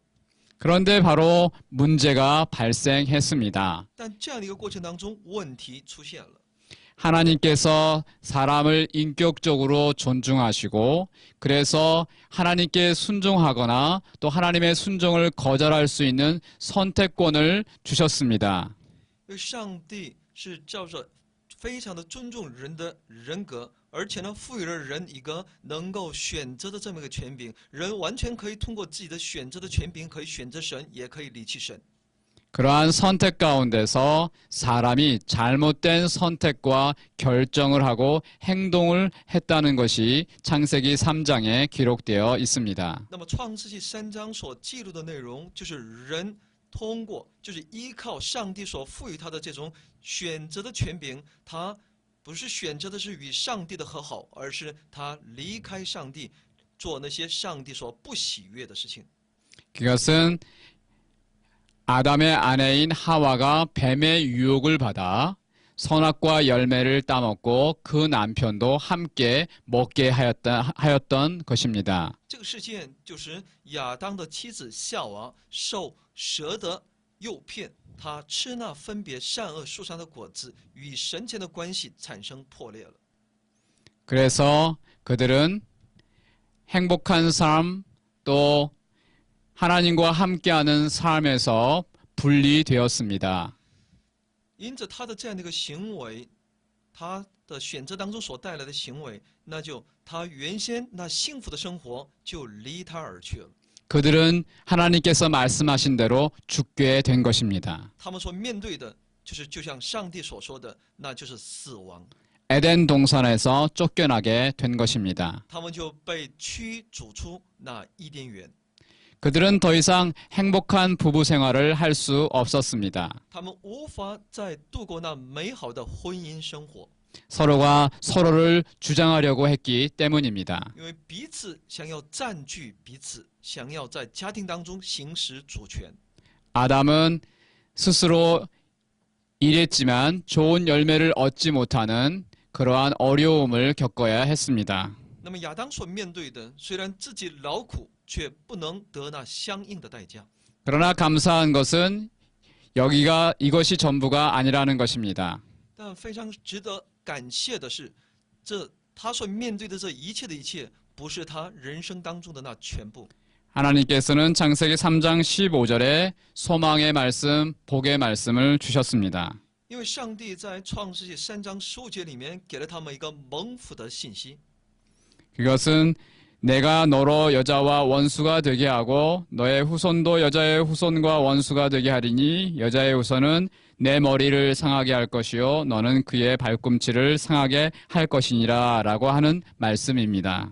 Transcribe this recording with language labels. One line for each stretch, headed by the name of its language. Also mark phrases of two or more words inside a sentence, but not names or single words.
Korean: 그런데 바로 문제가 발생했습니다.
Chinese: 但这样的一个过程当中，问题出现了。
Korean: 하나님께서 사람을 인격적으로 존중하시고 그래서 하나님께 순종하거나 또 하나님의 순종을 거절할 수 있는 선택권을 주셨습니다.
Chinese: 因为上帝是照着非常的尊重人的人格，而且呢，赋予了人一个能够选择的这么一个权柄，人完全可以通过自己的选择的权柄，可以选择神，也可以离弃神。
Korean: 그러한 선택 가운데서 사람이 잘못된 선택과 결정을 하고 행동을 했다는 것이 창세기 3장에 기록되어 있습니다.
Chinese: 那么创世纪3章所记录的内容，就是人通过，就是依靠上帝所赋予他的这种选择的权柄，他不是选择的是与上帝的和好，而是他离开上帝，做那些上帝所不喜悦的事情。
Korean: 그것은 아담의 아내인 하와가 뱀의 유혹을 받아 선악과 열매를 따먹고 그 남편도 함께 먹게 하였던 것입니다.
Chinese: 这个事件就是亚当的妻子夏娃受蛇的诱骗，她吃那分别善恶树上的果子，与神前的关系产生破裂了。
Korean: 그래서 그들은 행복한 삶 또 하나님과 함께하는 삶에서 분리되었습니다.
Chinese: 因着他的这样的一个行为，他的选择当中所带来的行为，那就他原先那幸福的生活就离他而去了。
Korean: 그들은 하나님께서 말씀하신 대로 죽게 된 것입니다.
Chinese: 他们所面对的就是就像上帝所说的，那就是死亡。
Korean: 에덴 동산에서 쫓겨나게 된 것입니다.
Chinese: 他们就被驱逐出那伊甸园，
Korean: 그들은 더 이상 행복한 부부 생활을 할 수 없었습니다.
Chinese: 他们无法再度过那美好的婚姻生活，
Korean: 서로가 서로를 주장하려고 했기 때문입니다.
Chinese: 因为彼此想要占据彼此，想要在家庭当中行使主权。
Korean: 아담은 스스로 일했지만 좋은 열매를 얻지 못하는 그러한 어려움을 겪어야 했습니다.
Chinese: 那么亚当所面对的，虽然自己劳苦，却不能得那相应的代价。
Korean: 그러나 감사한 것은 이것이 전부가 아니라는 것입니다.
Chinese: 但非常值得感谢的是，他所面对的这一切的一切，不是他人生当中的那全部。
Korean: 하나님께서는 창세기 3장 15절에 소망의 말씀, 복의 말씀을 주셨습니다.
Chinese: 因为上帝在创世纪3章15节里面给了他们一个蒙福的信息，
Korean: 그것은 내가 너로 여자와 원수가 되게 하고 너의 후손도 여자의 후손과 원수가 되게 하리니 여자의 후손은 내 머리를 상하게 할 것이요 너는 그의 발꿈치를 상하게 할 것이니라 라고 하는 말씀입니다.